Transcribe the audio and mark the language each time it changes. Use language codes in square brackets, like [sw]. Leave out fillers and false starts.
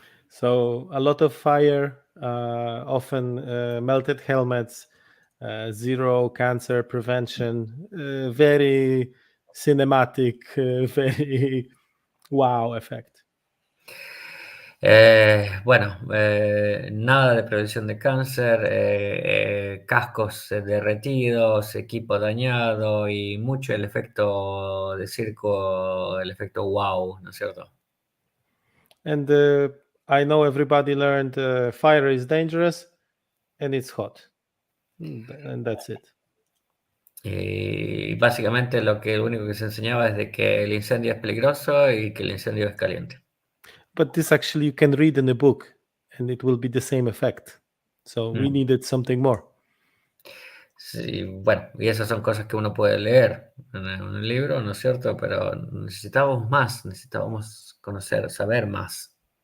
[en] So a lot of fire, often melted helmets, zero cancer prevention, very cinematic, very wow effect. [es] Bueno, nada de prevención de cáncer, cascos derretidos, equipo dañado y mucho el efecto de circo, el efecto wow, ¿no es cierto? [en] And I know everybody learned fire is dangerous and it's hot. And that's it. [es] Y básicamente lo único que se enseñaba es de que el incendio es peligroso y que el incendio es caliente. [en] But this actually you can read in a book and it will be the same effect. So we needed something more. [es] Sí, bueno, y esas son cosas que uno puede leer en un libro, ¿no es cierto? Pero necesitábamos más, necesitábamos conocer, saber más.